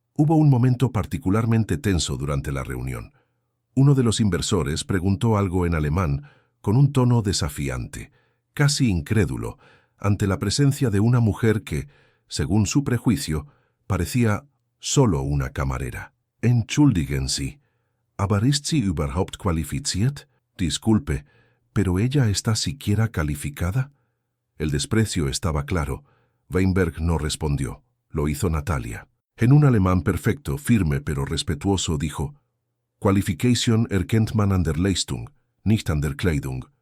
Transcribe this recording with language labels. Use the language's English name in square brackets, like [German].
[Spanish] Hubo un momento particularmente tenso durante la reunión. Uno de los inversores preguntó algo en alemán con un tono desafiante, casi incrédulo, ante la presencia de una mujer que, según su prejuicio, parecía solo una camarera. [German] «Entschuldigen Sie, aber ist sie überhaupt qualifiziert?» [Spanish] «Disculpe, ¿pero ella está siquiera calificada?» El desprecio estaba claro. Weinberg no respondió. Lo hizo Natalia. En un alemán perfecto, firme pero respetuoso, dijo: [German] «Qualification erkennt man an der Leistung, nicht an der Kleidung».